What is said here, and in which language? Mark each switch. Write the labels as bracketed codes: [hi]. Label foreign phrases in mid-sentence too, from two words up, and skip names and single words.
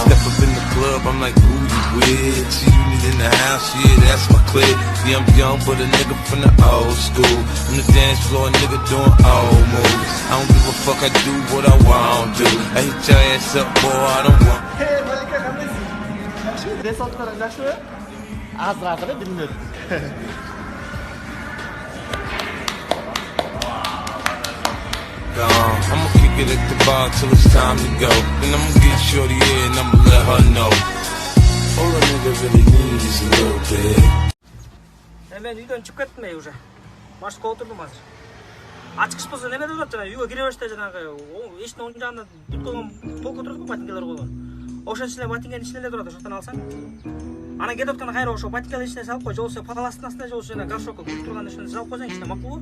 [en] Step up in the club, I'm like, who you with? See you need in the house, yeah, that's my clique. Yeah, I'm young, but a nigga from the old school. On the dance floor, a nigga doing old moves. I don't give a fuck, I do what I want to. I hit your ass up, boy, I don't want. Hey, Malika, [ky] кандайсың? Жакшыбы? Денсаулыктарың жакшыбы? Азыр билмедим. [en] I'ma kick it at the bar till it's time to go. Then I'ma get shorty here and I'ma let her know. All a nigga really need is a little bit. [ky] Ben үйдөн чыгып кеттим уже. Машинага отурдум азыр. Ачкыч болсо неме деп атат жана үйгө кире бериште жанагы эчтин оң жагында бүт койгон полка турат го, ботинкалар койгон. Ошонун ичинде ботинканын ичинде эле турат, ошоктон алсаң. Анан кетип атканда кайра ошо ботинканын ичине салып кой, же болбосо подоластын астына, же болбосо жана горшокко кирип турган ичине салып койсоң ичине макулбу?